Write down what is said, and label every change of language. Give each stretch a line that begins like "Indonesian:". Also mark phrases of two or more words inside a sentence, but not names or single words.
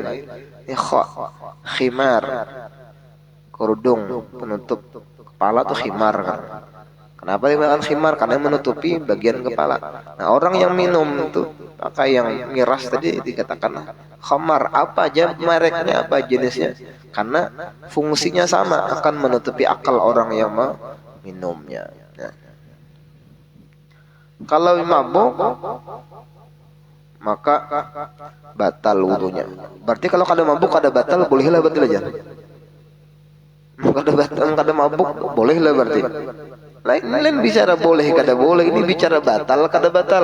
Indonesian: Khimar, kerudung penutup kepala tuh khimar kan. Kenapa dikatakan khimar? Karena menutupi bagian kepala. Nah, orang yang minum itu pakai yang miras tadi dikatakan khamar. Apa aja mereknya, apa jenisnya, karena fungsinya sama, akan menutupi akal orang yang meminumnya. Nah, kalau mabuk maka batal wudunya.
Banjar: Berarti kalau kada mabuk kada batal, bolehlah batal aja. Kada batal, kada mabuk bolehlah berarti. Lain bicara boleh kada boleh, ini bicara batal kada batal.